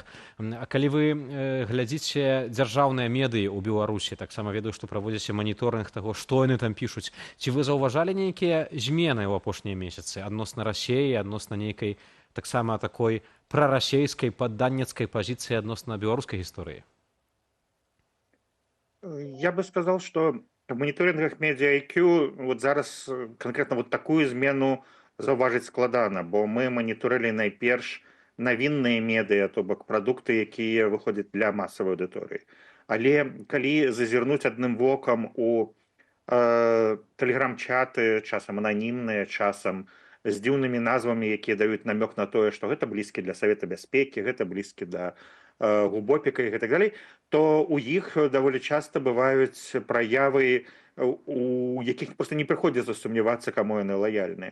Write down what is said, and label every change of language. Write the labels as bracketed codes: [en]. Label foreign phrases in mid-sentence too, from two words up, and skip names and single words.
[be] А калі вы глядзіце дзяржаўныя медыі ў Беларусі, таксама ведаю, што праводзіце маніторынг таго, што яны там пішуць, ці вы заўважалі нейкія змены ў апошнія месяцы адносна Расіі, адносна нейкай таксама такой прарасійскай падданніцкай пазіцыі адносна беларускай гісторыі? [ru] Я бы сказал, что в мониторингах медиа IQ [be] зараз конкретно такую змену заўважыць складана, бо мы моніторылі найперш навінныя медыа, то бок прадукты, якія выходзяць для масавай аўдыторыі. Але калі зазірнуць адным вокам у тэлеграм-чаты, часам ананімныя, часам з дзіўнымі назвамі, якія даюць намёк на тое, што гэта блізкі для Савета бяспекі, гэта блізкі да Губопіка і гэтак далей, то у іх даволі часта бываюць праявы, у якіх проста не прыходзіцца сумнявацца, каму яны лаяльныя.